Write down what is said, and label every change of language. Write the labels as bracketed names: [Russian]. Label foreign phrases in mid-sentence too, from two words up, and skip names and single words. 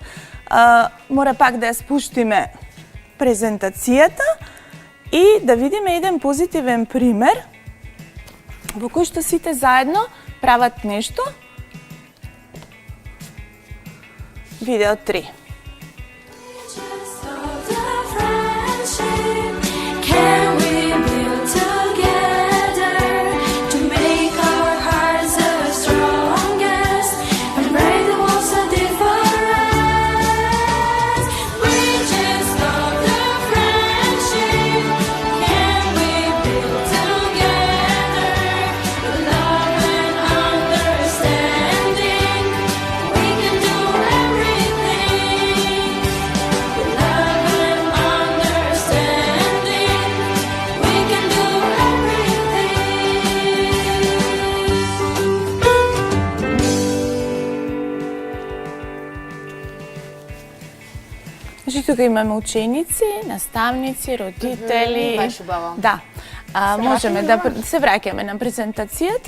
[Macedonian] Мора пак да ја спуштиме презентацијата и да видиме еден позитивен пример во кој што сите заедно прават нешто видео 3. [English] Can we build together to make our hearts the strongest and break the walls of difference? We just love the friendship. Can we build together with love and understanding? We can do everything with love and understanding. We can do [Macedonian] Значи тука имаме ученици, наставници, родители. Беше убаво. Да. Можеме да се враќаме на презентацијата.